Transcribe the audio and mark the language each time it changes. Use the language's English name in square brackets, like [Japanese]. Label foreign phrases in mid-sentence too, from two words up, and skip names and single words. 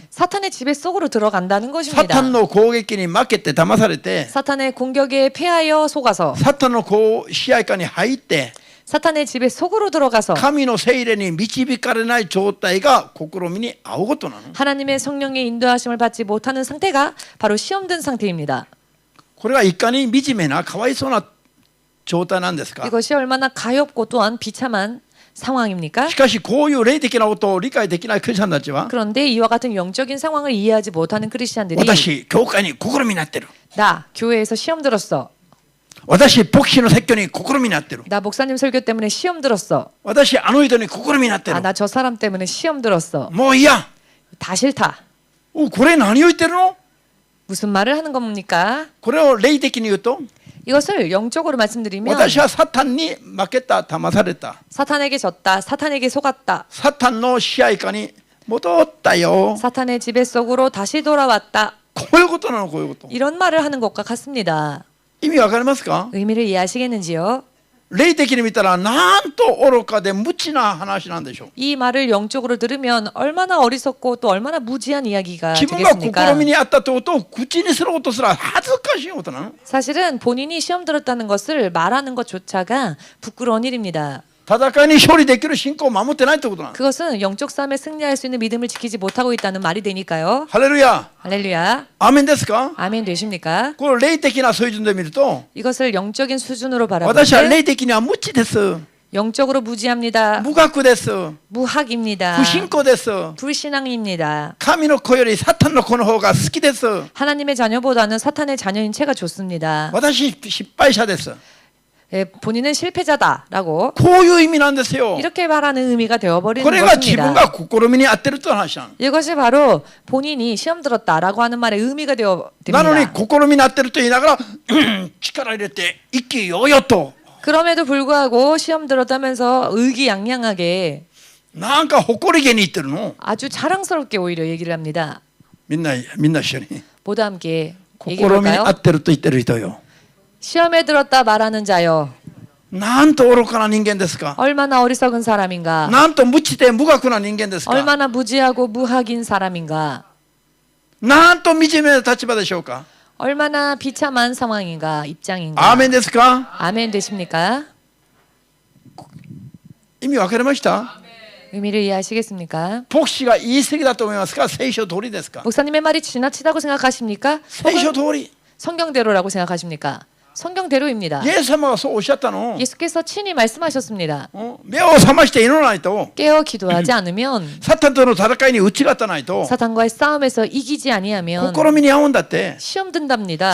[Korean] 사탄의 지배 속으로 들어간다는 [Japanese] サ [Korean] 것입니다. [Japanese] タンの攻撃に負けて騙されて [Korean] 사탄의 공격에 패하여 속아서 [Japanese] サタンの支配下に入って [Korean] 사탄의 지배 속으로 들어가서 [Japanese] 神の聖霊に導かれない状態が試みに遭うことなの [Korean] 하나님의 성령의 인도하심을 받지 못하는 상태가 바로 시험든 상태입니다. [Japanese] これがいかに惨めなかわいそうな状態なんですか [Korean] 이것이 얼마나 가엾고 또한 비참한 상황입니까? [Japanese] しかしこういう霊的なことを理解できないクリスチャンたちは [Korean] 그런데 이와 같은 영적인 상황을 이해하지 못하는 크리스찬들이 [Japanese] 私教会に試みになってる [Korean] 나 교회에서 시험 들었어. [Japanese] 私牧師の説教に試みになってる [Korean] 나 목사님 설교 때문에 시험 들었어. [Japanese] 私あの人に試みになってる [Korean] 아, 나 저 사람 때문에 시험 들었어. [Japanese] もう嫌 [Korean] 다 싫다. [Japanese] これ何を言ってるの [Korean] 무슨 말을 하는 겁니까? [Japanese] これを霊的に言うと [Korean] 이것을 영적으로 말씀드리면 [Japanese] 私はサタンに負けた騙された [Korean] 사탄에게 졌다. 사탄에게 속았다. [Japanese] サタンの支配下に戻ったよ [Korean] 사탄의 지배 속으로 다시 돌아왔다. [Japanese] こういうことなのこういうこと [Korean] 이런 말을 하는 것과 같습니다. [Japanese] 意味わかりますか [Korean] 의미를 이해하시겠는지요? [Japanese] 霊的に見たらなんと愚かで無知な話なんでしょう [Korean] 이 말을 영적으로 들으면 얼마나 어리석고 또 얼마나 무지한 이야기가 [Japanese] 自分が [Korean] 되겠습니까? [Japanese] 試みにあったってことを口にすることすら恥ずかしいことなの [Korean] 사실은 본인이 시험 들었다는 것을 말하는 것조차가 부끄러운 일입니다. [Japanese] 戦いに勝利できる信仰を守ってないってことなの [Korean] 그것은 영적 싸움에 승리할 수 있는 믿음을 지키지 못하고 있다는 말이 되니까요. [Japanese] ハレルヤ [Korean] 할렐루야. [Japanese] アーメンですか [Korean] 아멘 되십니까? [Japanese] これ霊的な水準で見ると [Korean] 이것을 영적인 수준으로 바라볼 [Japanese] 私は [Korean] 때 [Japanese] 霊的には無知です [Korean] 영적으로 무지합니다. [Japanese] 無学です [Korean] 무학입니다. [Japanese] 不信仰です [Korean] 불신앙입니다. [Japanese] 神の子よりサタンの子の方が好きです [Korean] 하나님의 자녀보다는 사탄의 자녀인 채가 좋습니다. [Japanese] 私失敗者です [Korean] 예, 본인은 실패자다라고 [Japanese] こういう意味なんですよ [Korean] 이렇게 말하는 의미가 [Japanese] こ [Korean] 되어버리는 [Japanese] れが自分 [Korean] 것입니다. [Japanese] が試みにあってるって話なの [Korean] 이것이 바로 본인이 시험 들었다라고 하는 말의 의미가 [Japanese] なのに [Korean] 되어됩니다. [Japanese] 試みにあってると言いながら力入れて意気揚々と [Korean] 그럼에도 불구하고 시험 들었다면서 의기양양하게 [Japanese] なんか誇りげに言ってるの [Korean] 아주 자랑스럽게 오히려 얘기를 합니다. [Japanese] みんな一緒に [Korean] 모두 함께 [Japanese] 試みにあ [Korean] 얘기해볼까요? [Japanese] ってると言ってる人よ [Korean] 시험에 들었다 말하는 자여 [Japanese] なんと愚かな人間ですか [Korean] 얼마나 어리석은 사람인가 [Japanese] なんと無知で無学な人間ですか [Korean] 얼마나 무지하고 무학인 사람인가 [Japanese] なんと惨めな立場でしょうか [Korean] 얼마나 비참한 상황인가 [Japanese] アー [Korean] 입장인가 [Japanese] メンですか [Korean] 아멘 되십니까? [Japanese] 意味わかりました [Korean] 의미를 이해하시겠습니까? [Japanese] 牧師が言い過ぎだと思いますか聖書通りですか [Korean] 목사님의 말이 지나치다고 생각하십니까? [Japanese] 聖書通り [Korean] 성경대로라고 생각하십니까? 성경대로입니다. [Japanese] イエス様はそうおっしゃったの [Korean] 예수께서 친히 말씀하셨습니다. [Japanese] 目を覚まして祈らないと [Korean] 깨어 기도하지 않으면 [Japanese] サタンとの戦いに打ち勝たないと [Korean] 사탄과의 싸움에서 이기지 아니하면 [Japanese] 試みに遭うんだって [Korean] 시험 든답니다.